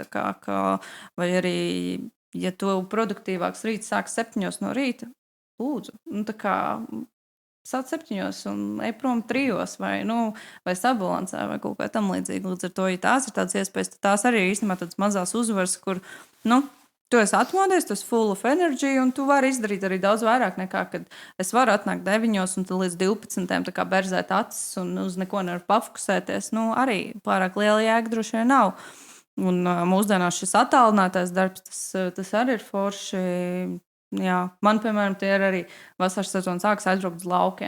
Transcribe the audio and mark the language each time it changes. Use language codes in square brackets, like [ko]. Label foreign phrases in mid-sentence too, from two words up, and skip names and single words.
[lv] Vai arī, ja tu produktīvāks rīts sāks 7 no rīta, lūdzu, sāc 7 un ej prom 3 vai sabalansē vai kaut kā tam līdzīga. Līdz ar to, ja tās ir tādas iespējas, tad tās arī ir īstenībā tādas mazās uzvaras, kur, tu esi atmodies, tu esi [en] full of energy [lv] un tu vari izdarīt arī daudz vairāk nekā, kad es varu atnākt 9 un tad līdz 12 tā kā berzēt acis un uz neko nevar pafokusēties. Arī pārāk liela jēga droši vien nav. Un mūsdienās šis attālinātais darbs, tas arī ir forši. Jā, man, piemēram, tie ir arī vasaras sezonas sākas aizbraukt uz laukiem.